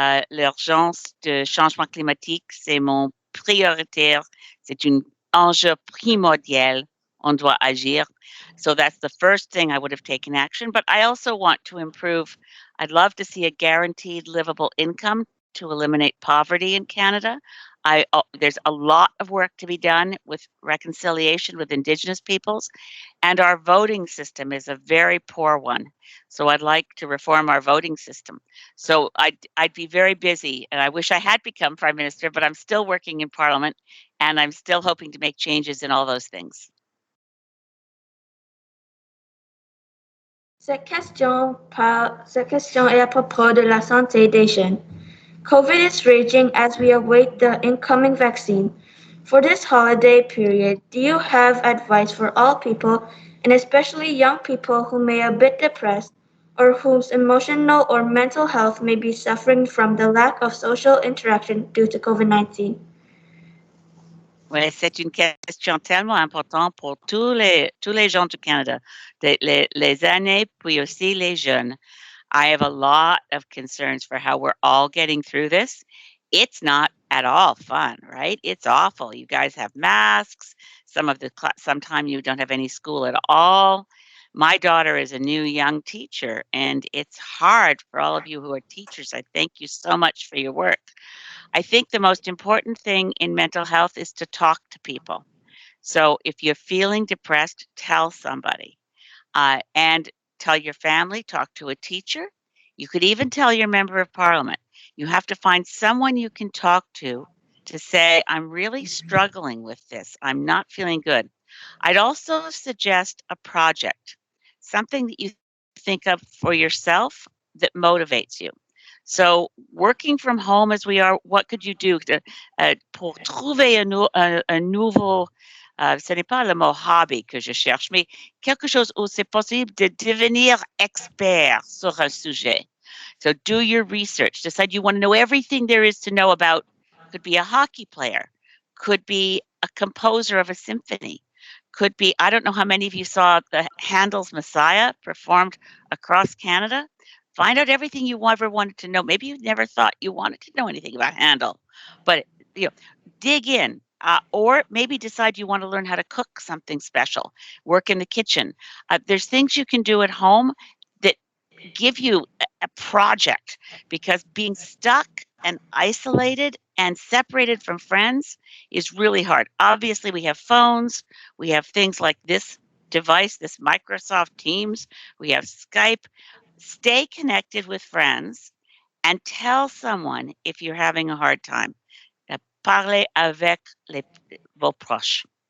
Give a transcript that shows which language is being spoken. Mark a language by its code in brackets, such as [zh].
[fr] L'urgence de changement climatique, c'est mon prioritaire. C'est un enjeu primordial. On doit agir. [en] So that's the first thing I would have taken action. But I also want to improve. I'd love to see a guaranteed livable income to eliminate poverty in Canada. There's a lot of work to be done with reconciliation with Indigenous peoples, and our voting system is a very poor one. So I'd like to reform our voting system. So I'd be very busy, and I wish I had become Prime Minister, but I'm still working in Parliament, and I'm still hoping to make changes in all those things. [fr] Cette question est à propos de la santé des jeunes. [en] COVID is raging as we await the incoming vaccine. For this holiday period, do you have advice for all people, and especially young people who may be a bit depressed, or whose emotional or mental health may be suffering from the lack of social interaction due to COVID-19? [fr] Oui, c'est une question tellement importante pour tous les gens du Canada, les aînés, puis aussi les jeunes. [en] I have a lot of concerns for how we're all getting through this. It's not at all fun, right? It's awful. You guys have masks. Sometime you don't have any school at all. My daughter is a new young teacher, and it's hard for all of you who are teachers. I thank you so much for your work. I think the most important thing in mental health is to talk to people. So if you're feeling depressed, tell somebody. And tell your family, talk to a teacher. You could even tell your member of parliament. You have to find someone you can talk to say, I'm really struggling with this. I'm not feeling good. I'd also suggest a project, something that you think of for yourself that motivates you. So, working from home as we are, what could you do [fr] pour trouver un nouveau, ce n'est pas le mot hobby que je cherche, mais quelque chose où c'est possible de devenir expert sur un sujet. [en] So do your research. Decide you want to know everything there is to know about. Could be a hockey player, could be a composer of a symphony, could be, I don't know how many of you saw the Handel's Messiah performed across Canada. Find out everything you ever wanted to know. Maybe you never thought you wanted to know anything about Handel, but you know, dig in. Or maybe decide you want to learn how to cook something special, work in the kitchen. There's things you can do at home that give you a project, because being stuck and isolated and separated from friends is really hard. Obviously, we have phones, we have things like this device, this Microsoft Teams, we have Skype. Stay connected with friends and tell someone if you're having a hard time. [fr] Parlez avec vos proches.